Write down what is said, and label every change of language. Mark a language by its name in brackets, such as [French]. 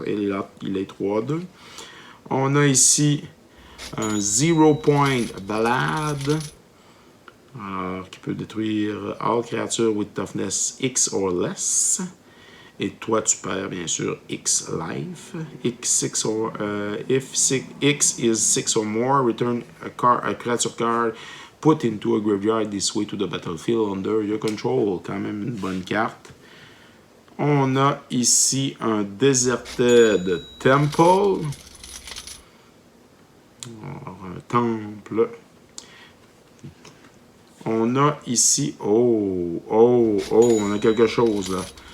[French] Et là, il est 3-2. On a ici un Zero Point Ballad, qui peut détruire [English] all creatures with toughness X or less. [French] Et toi, tu perds, bien sûr, X life. [English] X6 or, if X is 6 or more, return a creature card put into a graveyard this way to the battlefield under your control. [French] Quand même une bonne carte. On a ici un Deserted Temple. Alors, un temple. On a ici... on a quelque chose, là.